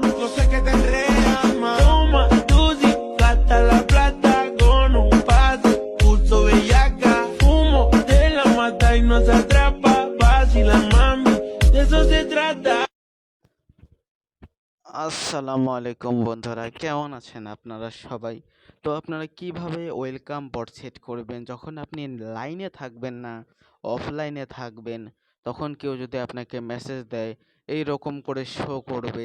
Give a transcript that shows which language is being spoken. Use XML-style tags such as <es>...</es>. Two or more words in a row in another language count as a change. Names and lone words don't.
<es>sé que te enredas más. Toma, Tusi, gasta la plata con un pase, puso bellaca. Fumo de la mata y no se atrapa. Vacila, mami, de eso se trata.</es> <ar>السلام عليكم</ar> <bn>বন্ধুরা, কেমন আছেন আপনারা সবাই? তো আপনারা কিভাবে</bn> <en>welcome bot</en> <bn>সেট করবেন যখন আপনি লাইনে থাকবেন না, অফলাইনে থাকবেন, তখন কেউ যদি আপনাকে মেসেজ দেয় এই রকম করে শো করবে।</bn>